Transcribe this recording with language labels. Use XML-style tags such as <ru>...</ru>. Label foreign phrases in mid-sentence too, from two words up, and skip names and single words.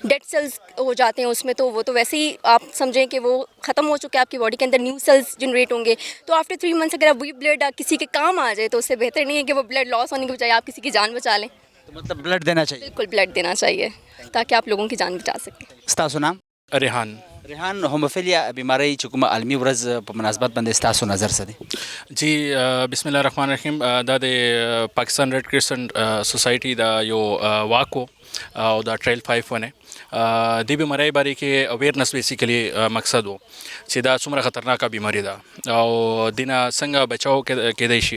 <en>dead cells</en> <ur>ہو جاتے ہیں اس میں، تو وہ تو ویسے ہی آپ سمجھیں کہ وہ ختم ہو چکے ہیں. آپ کی باڈی کے اندر</ur> <en>new cells generate</en> <ur>ہوں گے. تو</ur> <en>after 3 months</en> <ur>اگر وہی بلڈ کسی کے کام آ جائے تو اس سے بہتر نہیں ہے کہ وہ</ur> <en>blood loss</en> <ur>ہونے کے بجائے آپ کسی کی جان بچا لیں. تو مطلب بلڈ دینا چاہیے. بالکل بلڈ دینا چاہیے تاکہ آپ لوگوں کی جان بچا سکیں.</ur> <ps>استاسو نام؟ ریحان ہوموفیلیا بیماری چکم عالمی ورځ په مناسبت باندې استاسو نظر څه دی؟ جی بسم الله الرحمن الرحیم. دا د پاکستان ریډ کرسنټ سوسایټي دا یو واک او دا ټریل 5 ونه د بیماری باره کې</ps> <en>awareness basically</en> <ps>مقصد وو چې دا څومره خطرناکه بیماری ده او دینه څنګه بچاو کېدای شي.</ps>